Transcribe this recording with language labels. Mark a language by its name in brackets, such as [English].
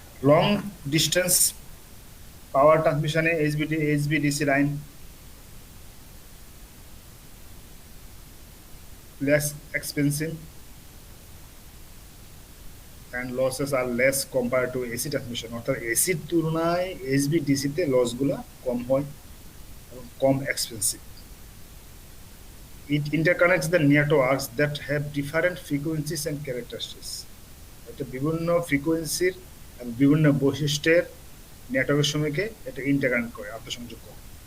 [English] Long distance power ট্রান্সমিশনে HVDC line less expensive and losses are less compared to AC transmission. [Bangla] অর্থাৎ এসির তুলনায় এইচবিডিসিতে লসগুলা কম হয় এবং কম expensive. [English] It interconnects the networks that have different frequencies and characteristics. [Bangla] এটা বিভিন্ন ফ্রিকোয়েন্সির এবং বিভিন্ন বৈশিষ্ট্যের নেটওয়ার্কের সময়কে এটা ইন্টারকানেক্ট করে, আন্তঃসংযোগ করে।